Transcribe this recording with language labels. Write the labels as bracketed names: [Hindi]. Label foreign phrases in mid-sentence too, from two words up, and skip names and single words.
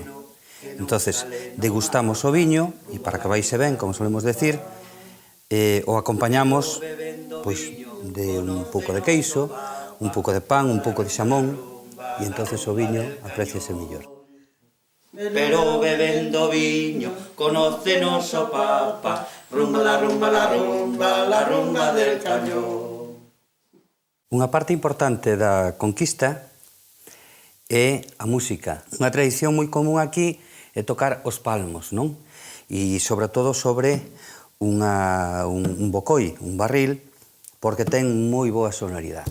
[Galician] Entonces, degustamos o viño, e para que vaise ben, como solemos decir, o acompañamos pois, de un pouco de queixo, un pouco de pan, un pouco de xamón, e entonces o viño apreciase mellor. Pero bebendo viño, conócenos o Papa, [Spanish] rumba la rumba, la rumba, la rumba del cañón. [Galician] Unha parte importante da conquista é a música. Unha tradición moi común aquí é tocar os palmos, non? E sobre todo sobre un bocoi, un barril, porque ten moi boa sonoridade.